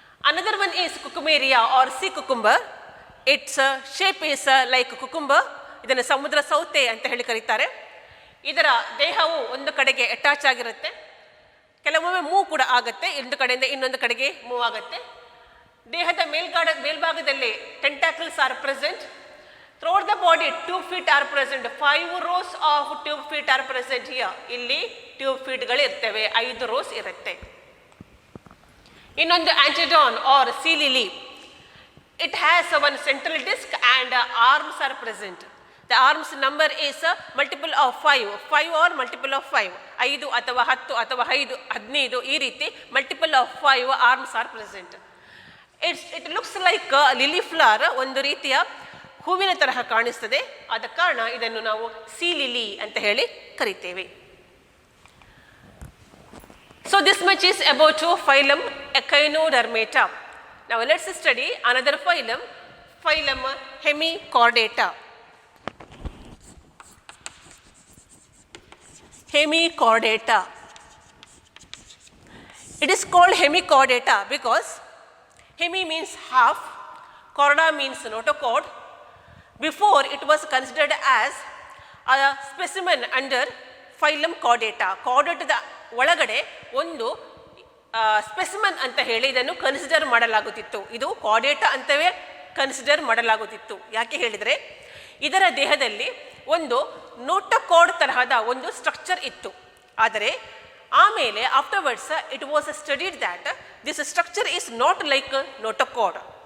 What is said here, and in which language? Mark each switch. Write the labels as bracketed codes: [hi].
[en] Another one is Cucumaria or sea cucumber. Its shape is like cucumber. [kn] ಇದನ್ನು ಸಮುದ್ರ ಸೌತೆ ಅಂತ ಹೇಳಿ ಕರೀತಾರೆ. ಇದರ ದೇಹವು ಒಂದು ಕಡೆಗೆ ಅಟ್ಯಾಚ್ ಆಗಿರುತ್ತೆ. ಕೆಲವೊಮ್ಮೆ ಮೂವ್ ಕೂಡ ಆಗುತ್ತೆ, ಒಂದು ಕಡೆಯಿಂದ ಇನ್ನೊಂದು ಕಡೆಗೆ ಮೂವ್ ಆಗುತ್ತೆ. ದೇಹದ ಮೇಲ್ಭಾಗದಲ್ಲಿ [en] Tentacles are present. Throughout the body, tube feet are present. 5 rows of tube feet are present here. [kn] ಇಲ್ಲಿ ಟ್ಯೂಬ್ ಫೀಟ್ಗಳು ಇರ್ತವೆ, 5 rows ಇರುತ್ತೆ. ಇನ್ನೊಂದು [en] Antedon or sea lily. It has one central disc and arms are present. The arms number is multiple of 5. 5 or multiple of 5. [kn] 5 ಅಥವಾ 10 ಅಥವಾ 5, 15 ಈ ರೀತಿ [en] multiple of 5 arms are present. It looks like lily flower, [kn] ಒಂದು ರೀತಿಯ ಹೂವಿನ ತರಹ ಕಾಣಿಸ್ತದೆ. ಆದ ಕಾರಣ ಇದನ್ನು ನಾವು ಸೀ ಲಿಲಿ ಅಂತ ಹೇಳಿ ಕರಿತೇವೆ. [en] So this much is about phylum Echinodermata. Now let's study another phylum, phylum Hemichordata. Hemichordata. It is called Hemichordata because hemi means half, chorda means notochord. Before it was considered as a specimen under phylum Chordata. [kn] Chordata ಒಳಗಡೆ ಒಂದು specimen ಅಂತ ಹೇಳಿ ಇದನ್ನು consider ಮಾಡಲಾಗುತ್ತಿತ್ತು. ಇದು Chordata ಅಂತವೇ consider ಮಾಡಲಾಗುತ್ತಿತ್ತು. ಯಾಕೆ ಹೇಳಿದರೆ ಇದರ ದೇಹದಲ್ಲಿ ಒಂದು ನೋಟೋಕಾರ್ಡ್ ತರಹದ ಒಂದು ಸ್ಟ್ರಕ್ಚರ್ ಇತ್ತು. ಆದರೆ ಆಮೇಲೆ [en] Afterwards it was studied that this structure is not like notochord.